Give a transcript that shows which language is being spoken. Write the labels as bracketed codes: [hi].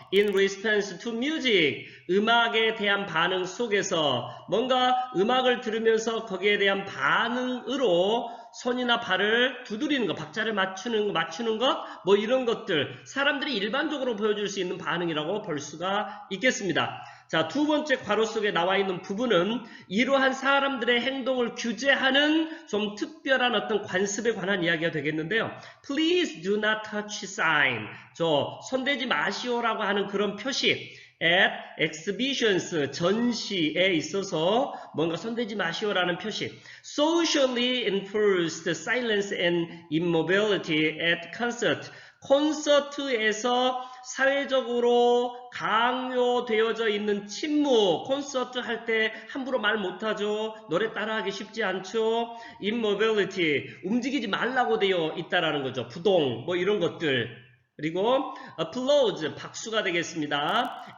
[en] in response to music, [ko] 음악에 대한 반응 속에서 뭔가 음악을 들으면서 거기에 대한 반응으로 손이나 발을 두드리는 것, 박자를 맞추는 것, 뭐 이런 것들 사람들이 일반적으로 보여줄 수 있는 반응이라고 볼 수가 있겠습니다. 자, 두 번째 괄호 속에 나와 있는 부분은 이러한 사람들의 행동을 규제하는 좀 특별한 어떤 관습에 관한 이야기가 되겠는데요. [en] Please do not touch sign. [ko] 손대지 마시오라고 하는 그런 표시. [en] at exhibitions, [ko] 전시에 있어서 뭔가 손대지 마시오라는 표시. [en] Socially enforced silence and immobility at concert. [ko] 콘서트에서 사회적으로 강요되어져 있는 침묵, 콘서트 할 때 함부로 말 못하죠. 노래 따라하기 쉽지 않죠. immobility, 움직이지 말라고 되어 있다라는 거죠. 부동, 뭐 이런 것들. 그리고 applause, 박수가 되겠습니다.